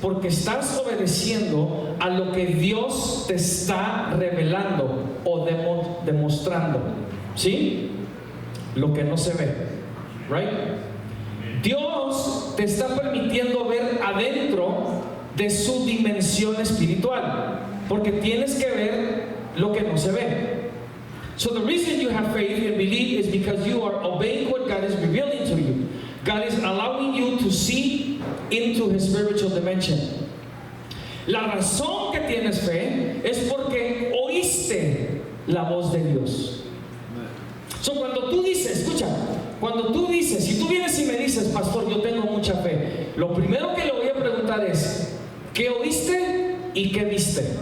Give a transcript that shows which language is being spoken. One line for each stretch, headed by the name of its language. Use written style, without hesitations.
Spanish: porque estás obedeciendo a lo que Dios te está revelando o demostrando. ¿Sí? Lo que no se ve. Right? Dios te está permitiendo ver adentro de su dimensión espiritual, porque tienes que ver lo que no se ve.
English: So the reason you have faith and believe is because you are obeying what God is revealing to you. God is allowing you to see into His spiritual dimension.
Spanish: La razón que tienes fe es porque oíste la voz de Dios. So cuando tú dices, escucha, cuando tú dices, si tú vienes y me dices, pastor, yo tengo mucha fe, lo primero que le voy a preguntar es, ¿qué oíste y qué viste?